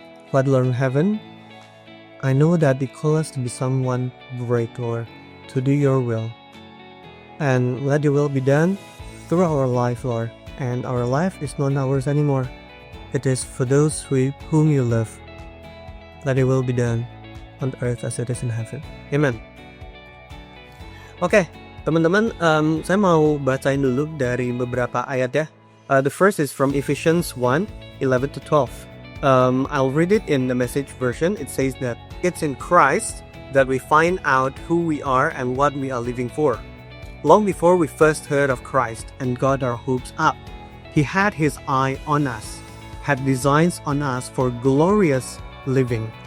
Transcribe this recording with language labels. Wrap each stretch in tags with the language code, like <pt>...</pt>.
<en>Father Lord in heaven, I know that you call us to be someone great, Lord, to do your will. And let your will be done through our life, Lord. And our life is not ours anymore. It is for those whom you love. Let your will be done on earth as it is in heaven. Amen.</en> <id>Oke, teman-teman, saya mau bacain dulu dari beberapa ayat ya.</id> <en>The first is from Ephesians 1:11-12. I'll read it in the Message version. It says that it's in Christ that we find out who we are and what we are living for. Long before we first heard of Christ and got our hopes up, He had His eye on us, had designs on us for glorious living.</en>